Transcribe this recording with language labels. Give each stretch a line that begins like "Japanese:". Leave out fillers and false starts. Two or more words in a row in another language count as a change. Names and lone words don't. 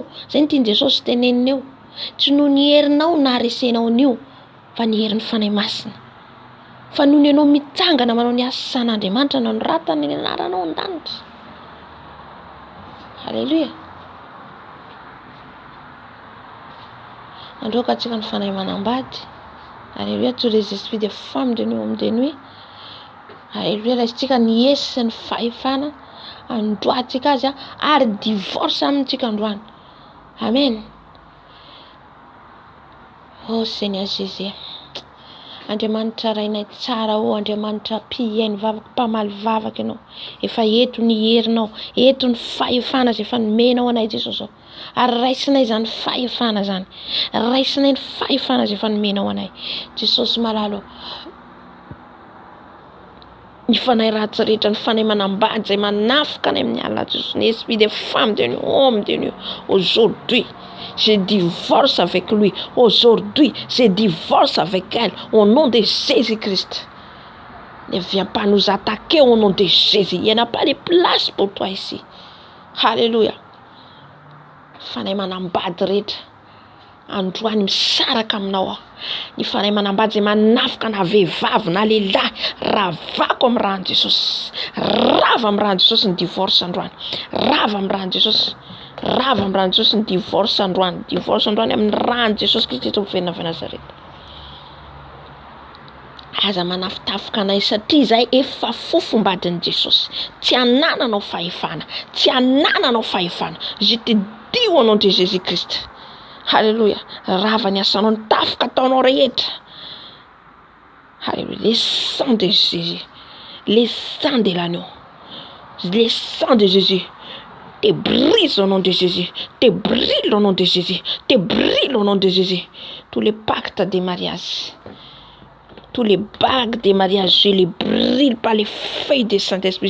Malagasy: Zay ny tian'i Jesosy teneniny eo. Tsy noho ny herinao naharesenao an'io fa ny herin'ny fanahy masina. Fa noho ny ianao mitsangana manao ny asa san'Andriamanitra na noratana ny anaranao an-danitra. Alléluia. Androaka antsika ny fanahy manambady. Alléluia.
French: Tous les esprits des femmes de nuit homme de nuit. Alléluia.
Malagasy: Laisitsika ny esy sy ny fahefana androatsika azy ary divorce amintsika androany.
French: Amen. Oh Seigneur Jésus.
Malagasy: Andriamanitra rainay tsara Andriamanitra mpiainy vavaka mpamaly vavaka ianao. Efa eto ny herinao, eto ny fahefana izay efa nomenao anay Jesosy. Ary raisinay zany fahefana zany. Raisinay ny fahefana izay efa nomenao anay. Jesosy malalo. Ny fanay ratsy rehetra, ny fanay manambady zay manafika any amin'ny alina Jésus.
French: L'esprit des femmes de nuit, hommes de nuit, aujourd'hui je divorce avec lui. Aujourd'hui je divorce avec elle au nom de Jésus-Christ. Ne viens pas nous attaquer au nom de Jésus. Il n'y en a pas de place pour toi ici. Alléluia.
Malagasy: Fanay manambady rehetra, androany misaraka aminao aho. Ny fanay manambady zay manafika na vehivavy na lehilahy, ravako amin'ny ran'ny Jesosy. Rava amin'ny ran'ny Jesosy ny divorce androany. Rava amin'ny ran'ny Jesosy. Rava amin'ny ran'ny Jesosy ny divorce androany. Divorce androany amin'ny ran'ny Jesosy Kristy eto amin'ny venina Nazareta. Aza manafitafika anay satria zay efa fofombadin'i Jesosy. Tsy anananao fahefana. Tsy anananao fahefana.
French: Je te dis au nom de Jésus-Christ. Alléluia.
Malagasy: Rava ny asanao, ny tafika ataonao rehetra.
French: Alléluia. Le sang de Jésus. Le sang de l'agneau. Le sang de Jésus. Te brise au nom de Jésus. Te brûle au nom de Jésus. Te brûle au nom de Jésus. Tous les pactes de mariage. Tous les bagues des mariages, je les brûle par les feuilles du Saint-Esprit.